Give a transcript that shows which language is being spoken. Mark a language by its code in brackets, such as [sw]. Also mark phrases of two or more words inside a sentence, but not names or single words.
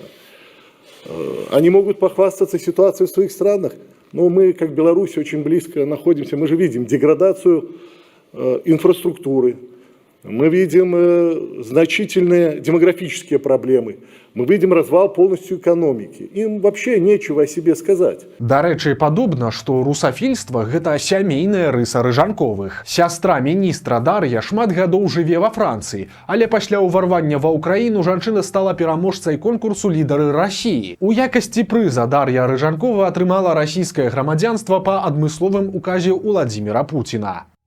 [ru] Они могут похвастаться ситуацией в своих странах. Но мы, как Беларусь, очень близко находимся. Мы же видим деградацию инфраструктуры, мы видим значительные демографические проблемы, мы видим развал полностью экономики. Им вообще нечего о себе сказать. [be] Дарэчы, падобна, што русафільства – гэта сямейная рыса Рыжанковых. Сястра міністра Дар'я шмат гадоў жыве ва Францыі, але пасля ўварвання ва ўкраіну жанчына стала пераможцай конкурсу «Лідары Расіі». У якасці прыза Дар'я Рыжанкова атрымала расійскае грамадзянства па адмысловым указе Уладзіміра Пуціна.